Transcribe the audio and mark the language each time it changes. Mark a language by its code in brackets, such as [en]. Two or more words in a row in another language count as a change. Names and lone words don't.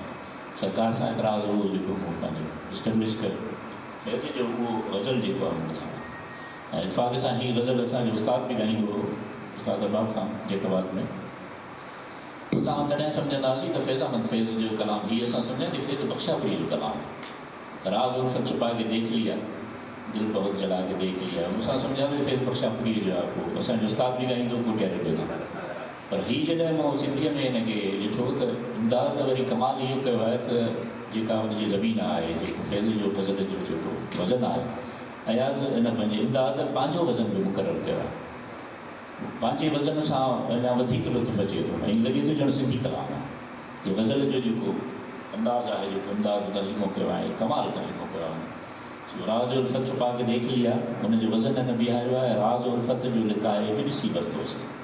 [sd] सरकार सां एतिराज़ु हो जेको मूं पंहिंजो इस्टेब्लिश कयो फैज़ जो उहो गज़ल जेको आहे मूं ॿुधायो। ऐं इतफ़ाक़ सां हीअ गज़ल असांजो उस्ताद बि ॻाईंदो हो, उस्ताद अबाब खां जैतबाद में। असां तॾहिं सम्झंदासीं त फैज़ामंद फैज़ जो कलाम हीअ असां सम्झंदासीं फैज़ बख़्शापुरी जो कलाम [ur] راز الفت چھپا کے دیکھ لیا دل بہت جلا کے دیکھ لیا, [sd] असां सम्झंदासीं फैज़ बख़्शापुरी जो आहे। पोइ असांजो उस्ताद बि ॻाईंदो कोटिया रेडियो खां। पर हीअ जॾहिं मां सिंधीअ में हिनखे ॾिठो त इमदाद त वरी कमाल इहो कयो आहे त जेका हुनजी ज़मीन आहे, जेको फैज़ जो गज़ल जो जेको वज़न आहे, अयाज़ इन पंहिंजे इमदाद पंहिंजो वज़न बि मुक़ररु कयो आहे। पंहिंजे वज़न सां अञा वधीक लुत्फ़ अचे थो ऐं लॻे थो ॼण सिंधी कलाम आहे। इहो गज़ल जो जेको अंदाज़ आहे, जेको इमदाद तर्जुमो कयो आहे, कमाल तर्जुमो कयो आहे। [ur] راز الفت چھپا کے دیکھ لیا, [sd] हुनजो वज़न न बीहारियो आहे, राज़ उल्फत जो लिकाए बि ॾिसी वरितोसीं।